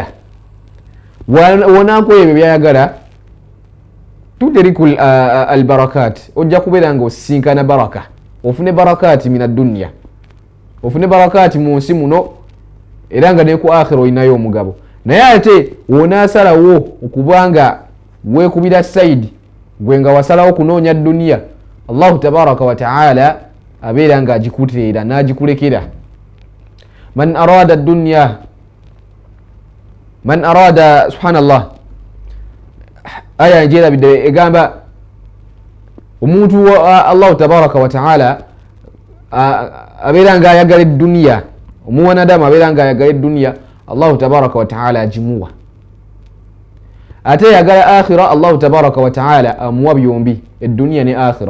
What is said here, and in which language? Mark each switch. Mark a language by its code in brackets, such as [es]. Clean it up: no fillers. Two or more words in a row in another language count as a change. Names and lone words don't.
[lg] Wonanko ebyo byayagala [ar] تدرك البركات, [lg] ojja kubeera nga osisinkana baraka, ofune [ar] بركات من الدنيا, [lg] ofune barakati mu nsi muno era nga ne ku akhira olinayo omugabo. Naye ate wonaasalawo okubanga weekubira saidi gwe nga wasalawo kunoonya dunya, Allahu [ar] تبارك وتعالى [lg] abeera nga agikuteera n'agikulekera. [ar] من أراد دنيا من أراد سبحان الله, [lg] aya njerabidde egamba omuntu Allahu [ar] تبارك وتعالى [lg] abeera nga ayagala dunya, omuwanadamu abeera nga ayagala dunya, Allahu [ar] تبارك وتعالى [lg] agimuwa. Ate yagala akhira, Allahu [ar] تبارك وتعالى [lg] amuwa byombi, eddunya ne akhira.